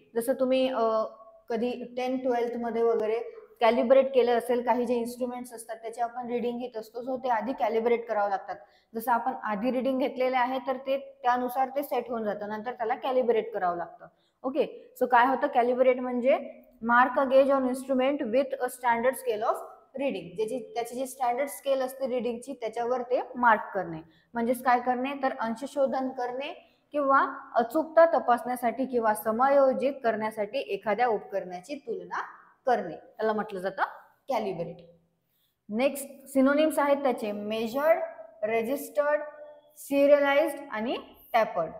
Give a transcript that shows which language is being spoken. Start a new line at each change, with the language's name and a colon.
Marathi: जसं तुम्ही कधी 10th-12th मध्ये वगैरे कॅलिब्रेट केलं असेल, काही जे इन्स्ट्रुमेंट्स असतात त्याचे आपण रीडिंग घेत असतो, सो ते आधी कॅलिब्रेट करावं लागतात. जसं आपण आधी रीडिंग घेतलेले आहे तर ते त्यानुसार ते सेट होऊन जातं, नंतर त्याला कॅलिब्रेट करावं लागतं. ओके, सो काय होतं कॅलिब्रेट म्हणजे?
English: Mark a gauge on instrument with a standard scale of reading.
Marathi: त्याची जी स्टँडर्ड स्केल असते रीडिंगची त्याच्यावर ते मार्क करणे. म्हणजेच काय करणे तर अंशशोधन करणे किंवा अचूकता तपासण्यासाठी किंवा समायोजित करण्यासाठी एखाद्या उपकरणाची तुलना करणे त्याला म्हटलं जातं कॅलिब्रेट. नेक्स्ट सिनोनिम्स आहेत त्याचे मेजर्ड, रेजिस्टर्ड, सिरियलाइज्ड आणि टॅपर्ड.